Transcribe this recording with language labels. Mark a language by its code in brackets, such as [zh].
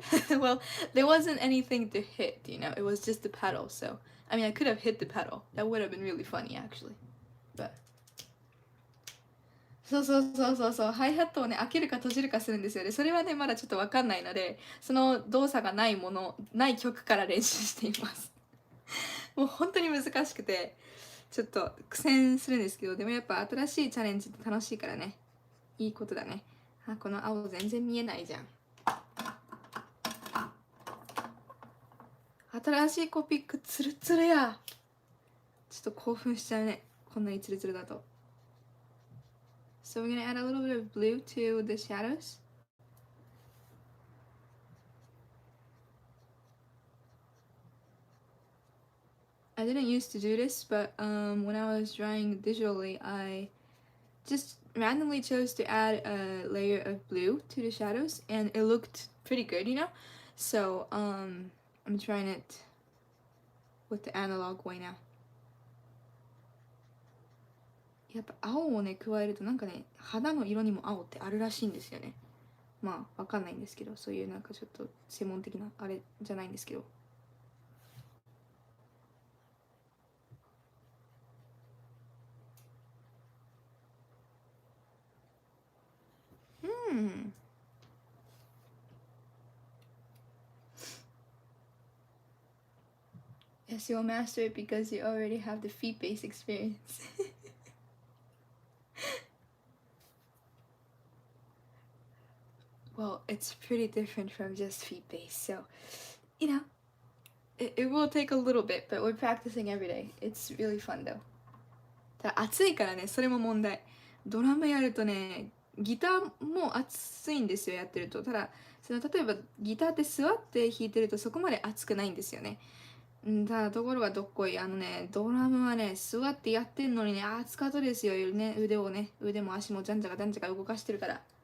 [en] Well, there wasn't anything to hit, you know, it was just the pedal, so I mean I could have hit the pedal. That would have been really funny actually. But [ja] そうそうそうそうそう、ハイハットをね開けるか閉じるかするんですよね。それはねまだちょっと分かんないので、その動作がないものない曲から練習していますもう本当に難しくてちょっと苦戦するんですけど、でもやっぱ新しいチャレンジって楽しいからね、いいことだね。あ、この青全然見えないじゃん。新しいコピックツルツルや。ちょっと興奮しちゃうね、こんなにツルツルだと。 [en] So we're gonna add a little bit of blue to the shadows. I didn't used to do this, but when I was drawing digitally, I just randomly chose to add a layer of blue to the shadows, and it looked pretty good, you know? So I'm trying it with the analog way now. [ja] やっぱ青をね加えるとなんかね肌の色にも青ってあるらしいんですよね。まあわかんないんですけど、そういうなんかちょっと専門的なあれじゃないんですけど。うん。 [en] Yes, you'll master it because you already have the feet-based experience. Well, it's pretty different from just feet-based, so you know, it will take a little bit, but we're practicing every day. It's really fun though. [ja] ただ暑いからね、それも問題。ドラムやるとね、ギターも暑いんですよ、やってると。ただ、その例えばギターって座って弾いてるとそこまで熱くないんですよね。ただところがどっこい、ドラムはね、座ってやってんのにね、熱かったですよ、ね、腕をね、腕も足もじゃんじゃかじゃんじゃか動かしてるから。